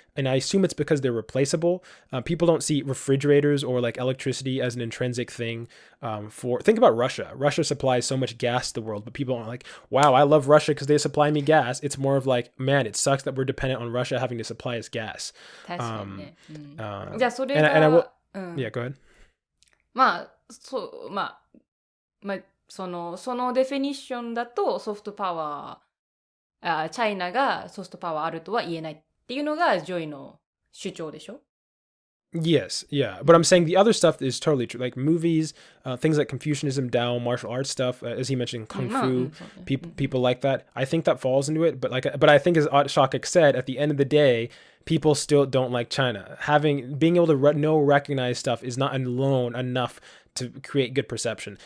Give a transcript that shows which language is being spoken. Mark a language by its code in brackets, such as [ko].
[en] And I assume it's because they're replaceable. People don't see refrigerators or like electricity as an intrinsic thing. Think about Russia. Russia supplies so much gas to the world, but people aren't like, wow, I love Russia because they supply me gas. It's more of like, man, it sucks that we're dependent on Russia having to supply us gas. [ja] 確かにね。じゃあそれが、 [en] and I will, yeah, go ahead. [ja] まあ、そう、まあ、そのデフィニッションだとソフトパワー、チャイナがソフトパワーあるとは言えないっていうのがジョイの主張でしょ? [en] Yes, yeah. But I'm saying the other stuff is totally true. Like movies, things like Confucianism, Tao, martial arts stuff, as he mentioned, Kung Fu, people like that. I think that falls into it. But I think as Shakik said, at the end of the day, people still don't like China. Being able to recognize stuff is not alone enough to create good perception.